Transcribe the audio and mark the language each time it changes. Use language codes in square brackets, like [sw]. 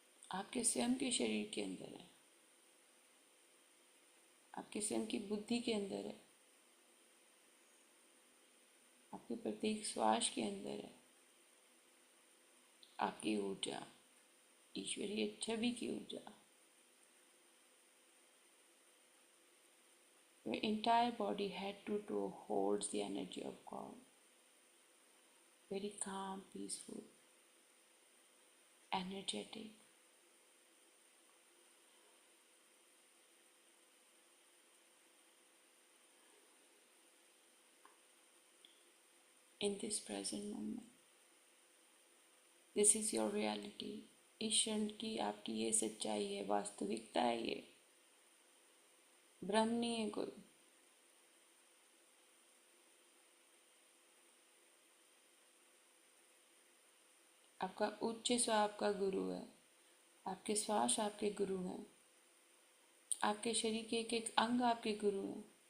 [hi] आपके स्वयं के शरीर के अंदर है, आपके स्वयं की बुद्धि के अंदर है, आपके प्रत्येक श्वास के अंदर है आपकी ऊर्जा, ईश्वरीय छवि की ऊर्जा। [en] Your entire body, head to toe, holds the energy of God. Very calm, peaceful, energetic. In this present moment, this is your reality. [hi] इस क्षण की आपकी ये सच्चाई है, वास्तविकता है, ये भ्रम नहीं है कोई। आपका उच्च स्व आपका गुरु है, आपके श्वास आपके गुरु हैं, आपके शरीर के एक एक अंग आपके गुरु हैं।